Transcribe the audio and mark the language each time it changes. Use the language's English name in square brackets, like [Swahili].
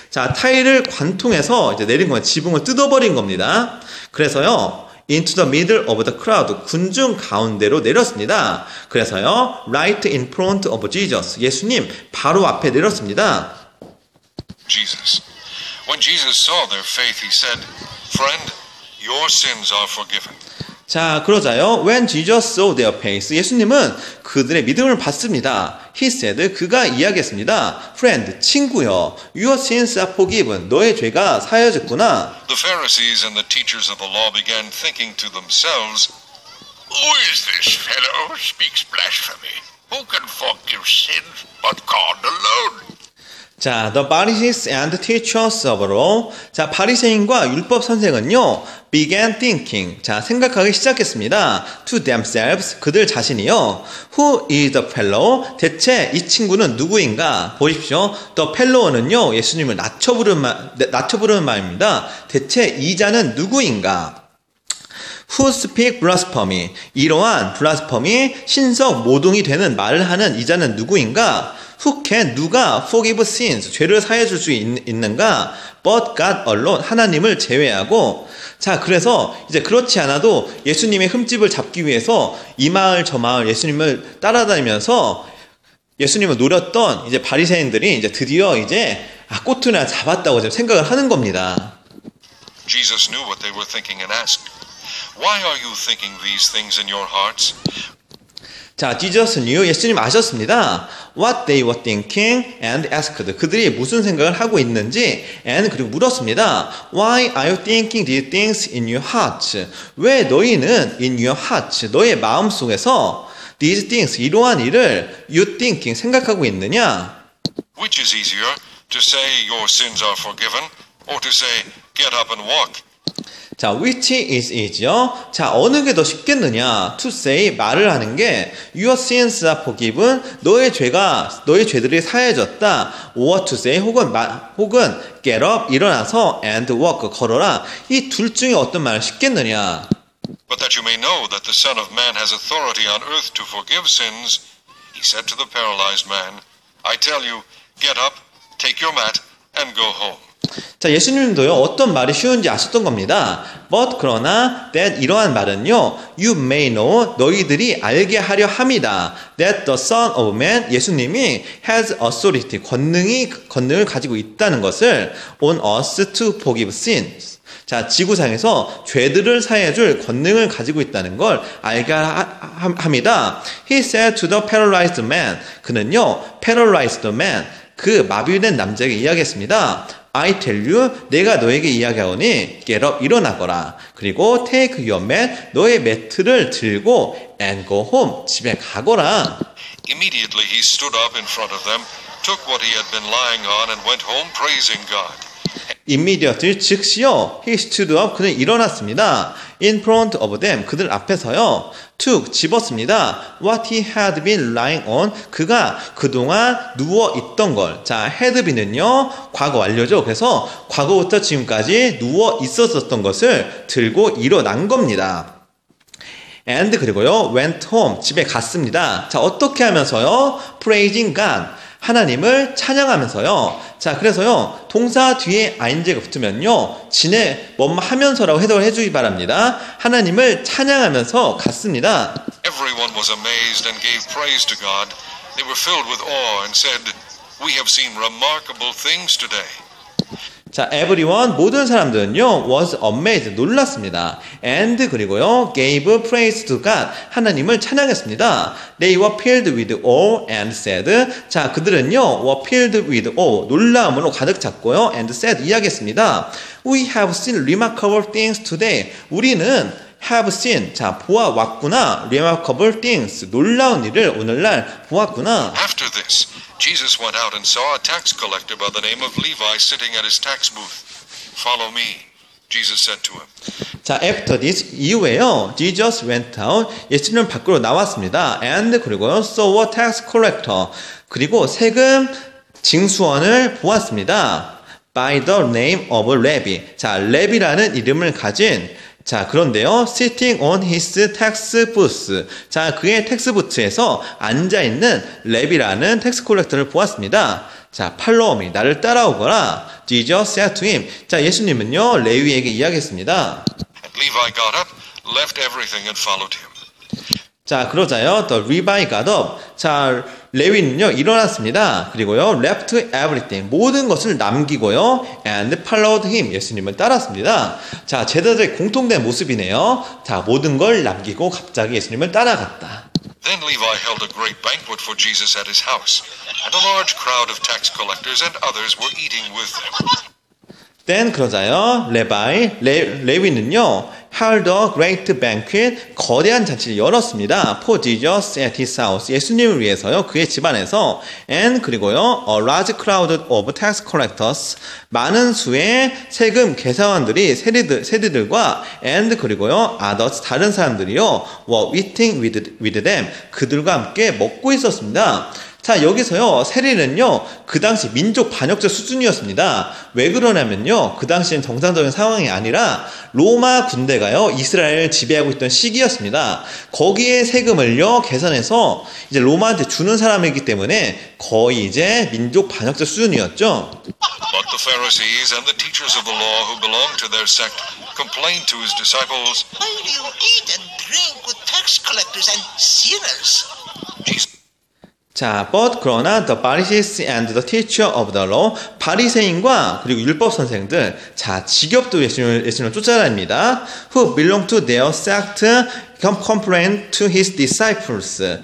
[Korean] 자, 타일을 관통해서 이제 내린 거예요. 지붕을 뜯어버린 겁니다. 그래서요, [English] into the middle of the crowd. [Korean] 군중 가운데로 내렸습니다. 그래서요, [English] right in front of Jesus. [Korean] 예수님 바로 앞에 내렸습니다. [English] Jesus. When Jesus saw their faith, he said, "Friend, your sins are forgiven." [Korean] 자, 그러자요. [English] When Jesus saw their faith, [Korean] 예수님은 그들의 믿음을 봤습니다. [English] He said, [Korean] 그가 이야기했습니다. [English] Friend, [Korean] 친구여, [English] your sins are forgiven. [Korean] 너의 죄가 사여졌구나. [English] The Pharisees and the teachers of the law began thinking to themselves, "Who is this fellow who speaks blasphemy? Who can forgive sins but God alone?" [Korean] 자, [English] the Pharisees and teachers of law. [Korean] 자, 바리새인과 율법 선생은요, [English] began thinking. [Korean] 자, 생각하기 시작했습니다. [English] to themselves. [Korean] 그들 자신이요. [English] Who is the fellow? [Korean] 대체 이 친구는 누구인가? 보십시오. [English] The fellow는요, [Korean] 예수님을 낮춰 부르는 말입니다. 대체 이 자는 누구인가? [English] Who speak blasphemy? [Korean] 이러한 blasphemy, 신석 모독이 되는 말을 하는 이 자는 누구인가? [English] Who can, [Korean] 누가 [English] forgive sins, [Korean] 죄를 사해줄 수 있는가? [English] But God alone, [Korean] 하나님을 제외하고. 자, 그래서 이제 그렇지 않아도 예수님의 흠집을 잡기 위해서 이 마을 저 마을 예수님을 따라다니면서 예수님을 노렸던 이제 바리새인들이 이제 드디어 이제 꼬투리나 잡았다고 지금 생각을 하는 겁니다. [English] Jesus knew what they were thinking and asked, "Why are you thinking these things in your hearts?" [Korean] 자, [English] Jesus knew, [Korean] 예수님 아셨습니다. [English] What they were thinking and asked. [Korean] 그들이 무슨 생각을 하고 있는지 [English] and [Korean] 그리고 물었습니다. [English] Why are you thinking these things in your hearts? [Korean] 왜 너희는 [English] in your hearts, [Korean] 너의 마음속에서 [English] these things, [Korean] 이러한 일을 [English] you thinking, [Korean] 생각하고 있느냐? [English] Which is easier, to say your sins are forgiven, or to say, get up and walk? [Korean] 자, [English] which is easier? [Korean] 자, 어느 게 더 쉽겠느냐? [English] To say, [Korean] 말을 하는 게 [English] your sins are forgiven, [Korean] 너의 죄들이 사해졌다. [English] or to say, [Korean] 혹은 [English] get up, [Korean] 일어나서 [English] and walk, [Korean] 걸어라. 이 둘 중에 어떤 말을 쉽겠느냐? [English] But that you may know that the Son of Man has authority on earth to forgive sins, he said to the paralyzed man, I tell you, get up, take your mat, and go home. [Korean] 자, 예수님도요, 어떤 말이 쉬운지 아셨던 겁니다. [English] But [Korean] 그러나 [English] that [Korean] 이러한 말은요, [English] you may know, [Korean] 너희들이 알게 하려 함이다. [English] That the Son of Man, [Korean] 예수님이 [English] has authority, [Korean] 권능을 가지고 있다는 것을 [English] on us to forgive sins. [Korean] 자, 지구상에서 죄들을 사해줄 권능을 가지고 있다는 걸 알게 합니다. [English] He said to the paralyzed man, [Korean] 그는요, [English] paralyzed man, [Korean] 그 마비된 남자에게 이야기했습니다. [English] I tell you, [Korean] 내가 너에게 이야기하오니 [English] get up, [Korean] 일어나거라. 그리고 [English] take your mat, [Korean] 너의 매트를 들고 [English] and go home, [Korean] 집에 가거라. [English] Immediately he stood up in front of them, took what he had been lying on, and went home praising God. Immediately, [Korean] 즉시요, [English] he stood up, [Korean] 그는 일어났습니다. [English] In front of them, [Korean] 그들 앞에서요, [English] took, [Korean] 집었습니다. [English] What he had been lying on, [Korean] 그가 그동안 누워있던 걸. 자, [English] had been은요, [Korean] 과거 완료죠. 그래서 과거부터 지금까지 누워 있었던 것을 들고 일어난 겁니다. [English] And [Korean] 그리고요, [English] went home, [Korean] 집에 갔습니다. 자, 어떻게 하면서요? [English] praising God, [Korean] 하나님을 찬양하면서요. 자, 그래서요, 동사 뒤에 ing가 붙으면요, 뭐뭐 하면서라고 해석을 해주기 바랍니다. 하나님을 찬양하면서 갔습니다. [English] Everyone was amazed and gave praise to God. They were filled with awe and said, We have seen remarkable things today. [Korean] 자, [English] everyone, [Korean] 모든 사람들은요, [English] was amazed, [Korean] 놀랐습니다. [English] And [Korean] 그리고요, [English] gave praise to God, [Korean] 하나님을 찬양했습니다. [English] They were filled with awe and said, [Korean] 자, 그들은요, [English] were filled with awe, [Korean] 놀라움으로 가득 찼고요, [English] and said, [Korean] 이야기했습니다. [English] We have seen remarkable things today. [Korean] 우리는 [English] have seen, [Korean] 자, 보아왔구나, [English] remarkable things, [Korean] 놀라운 일을 오늘날 보았구나. [English] After this, Jesus went out and saw a tax collector by the name of Levi sitting at his tax booth. Follow me, Jesus said to him. [Korean] 자, [English] after this, [Korean] 이후에요, [English] Jesus went out, [Korean] 예수님은 밖으로 나왔습니다. [English] And [Korean] 그리고요, [English] saw a tax collector, [Korean] 그리고 세금 징수원을 보았습니다. [English] By the name of Levi, [Korean] 자, 레비라는 이름을 가진, 자, 그런데요, [English] sitting on his tax booth. [Korean] 자, 그의 텍스 부트에서 앉아있는 레비라는 텍스 콜렉터를 보았습니다. 자, [English] follow me, [Korean] 나를 따라오거라. [English] Jesus said to him. [Korean] 자, 예수님은요, 레위에게 이야기했습니다. [English] And Levi got up, left everything and followed him. [Korean] 자, 그러자요, [English] the Levi got up. [Korean] 자, 레위는요, 일어났습니다. 그리고요, [English] left everything, [Korean] 모든 것을 남기고요, [English] and followed him, [Korean] 예수님을 따랐습니다. 자, 제자들의 공통된 모습이네요. 자, 모든 걸 남기고 갑자기 예수님을 따라갔다. [English] Then Levi held a great banquet for Jesus at his house, and a large crowd of tax collectors and others were eating with them. Then [Korean] 그러자요, 레위는요, [English] held a great banquet, [Korean] 거대한 잔치를 열었습니다. [English] For Jesus at his house, [Korean] 예수님을 위해서요, 그의 집안에서, [English] and [Korean] 그리고요, [English] a large crowd of tax collectors, [Korean] 많은 수의 세금 계산원들이 세리들과, and 그리고요, [English] others, [Korean] 다른 사람들이요, [English] were eating with them, [Korean] 그들과 함께 먹고 있었습니다. 자, 여기서요, 세리는요, 그 당시 민족 반역죄 수준이었습니다. 왜 그러냐면요, 그 당시엔 정상적인 상황이 아니라 로마 군대가요, 이스라엘을 지배하고 있던 시기였습니다. 거기에 세금을요, 계산해서 이제 로마한테 주는 사람이기 때문에 거의 이제 민족 반역죄 수준이었죠. [English] But the Pharisees and the teachers of the law who belonged to their sect complained to his disciples, Why do you eat and drink with tax collectors and sinners? Jesus [Korean] 자, [English] but [Korean] 그러나 [English] the Pharisees and the teacher of the law, [Korean] 바리새인과 그리고 율법 선생들, 자, 지겹도 예수님을 쫓아다닙니다. Who belong to their sect, [English] complained to his disciples.